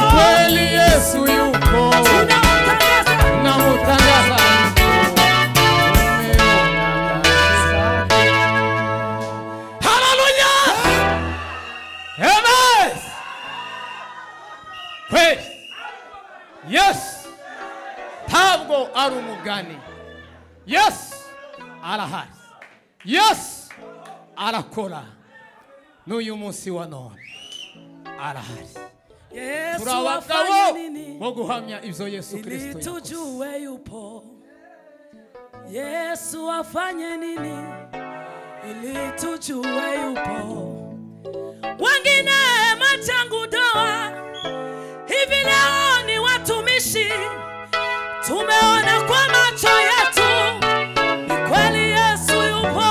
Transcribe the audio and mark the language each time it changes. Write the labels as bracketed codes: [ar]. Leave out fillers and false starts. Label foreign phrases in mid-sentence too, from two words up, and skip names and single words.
[sw] Yesu yupo, tunamtangaza. tunamtangaza Haleluya. Amen. [rn] Kweli Yesu ntabwo ari umugani. Yesu arahari. Yesu arakora. N'uyu munsi wa none arahari. Yesu Turabagabo [sw] afanye nini [rn] bo guhamya ivyo Yesu Kristo [sw] ili [rn] yakoze. [sw] tujue yupo? Yesu afanye nini ili tujue yupo? Wengine machangu doa, hivi leo ni watumishi, tumeona kwa macho yetu, ni kweli Yesu yupo.